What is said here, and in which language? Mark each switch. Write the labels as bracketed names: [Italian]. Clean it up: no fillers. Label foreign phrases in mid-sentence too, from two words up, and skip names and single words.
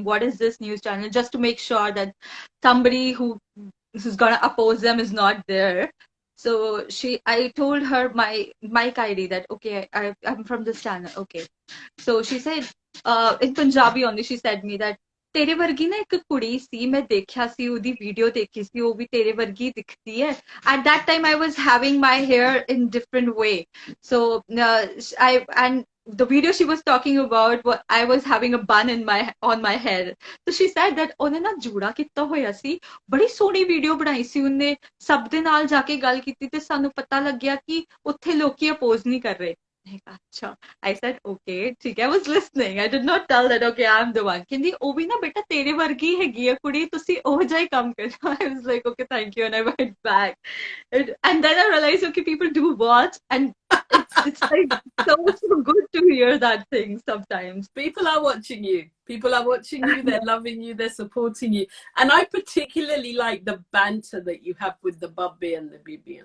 [English] What is this news channel? Just to make sure that somebody who's gonna oppose them is not there. So I told her my mic ID that, okay, I'm from this channel. Okay. So she said, in Punjabi only, she said me that, [Punjabi] ਤੇਰੇ ਵਰਗੀ ਨਾ ਇੱਕ ਕੁੜੀ ਸੀ ਮੈਂ ਦੇਖਿਆ ਸੀ ਉਹਦੀ ਵੀਡੀਓ ਦੇਖੀ ਸੀ ਉਹ ਵੀ ਤੇਰੇ ਵਰਗੀ ਦਿਖਦੀ ਹੈ. [English] At that time I was having my hair in different way, so and the video she was talking about, I was having a bun on my head. So she said that [Punjabi] ਉਹਨੇ ਨਾ ਜੂੜਾ ਕੀਤਾ ਹੋਇਆ ਸੀ, ਬੜੀ ਸੋਹਣੀ ਵੀਡੀਓ ਬਣਾਈ ਸੀ ਉਹਨੇ, ਸਭ ਦੇ ਨਾਲ ਜਾ ਕੇ ਗੱਲ ਕੀਤੀ ਤੇ ਸਾਨੂੰ ਪਤਾ ਲੱਗਿਆ ਕਿ ਉੱਥੇ ਲੋਕੀ ਅਪੋਜ਼ ਨਹੀਂ ਕਰ ਰਹੇ. [English] I said, okay, [Hindi] ठीक है. [English] I was listening. I did not tell that, okay, I'm the one. [Punjabi] ਕਹਿੰਦੀ ਉਹ ਵੀ ਨਾ ਬੇਟਾ ਤੇਰੇ ਵਰਗੀ ਹੈਗੀ ਆ ਕੁੜੀ, ਤੁਸੀਂ ਉਹ ਜਿਹਾ ਹੀ ਕੰਮ ਕਰੋ. [English] I was like, okay, thank you, and I went back. And then I realized, okay, people do watch, and it's like so good to hear that thing sometimes. People are watching you. People are watching you. They're loving you. They're supporting you. And I particularly like the banter that you have with the Babbi and the Bibi.